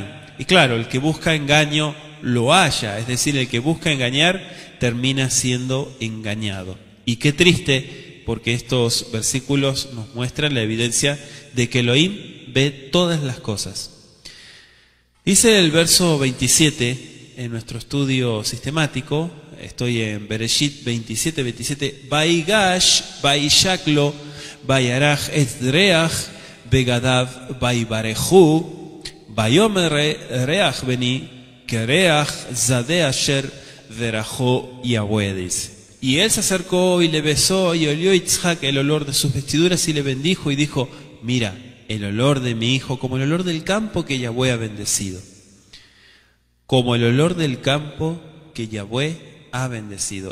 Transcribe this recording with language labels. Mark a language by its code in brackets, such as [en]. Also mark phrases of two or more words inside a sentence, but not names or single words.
[es] Y claro, el que busca engaño lo halla, es decir, el que busca engañar termina siendo engañado. Y qué triste, porque estos versículos nos muestran la evidencia de que Elohim ve todas las cosas. Dice el verso 27 en nuestro estudio sistemático, estoy en Bereshit 27, [he] ויגש וישק לו וירח את ריח בגדיו ויברכהו ויאמר ראה ריח בני כריח שדה אשר ברכו יהוה, [es] dice. Y él se acercó y le besó, y olió Yitzhak el olor de sus vestiduras, y le bendijo y dijo: mira, el olor de mi hijo como el olor del campo que Yahweh ha bendecido. Como el olor del campo que Yahweh ha bendecido.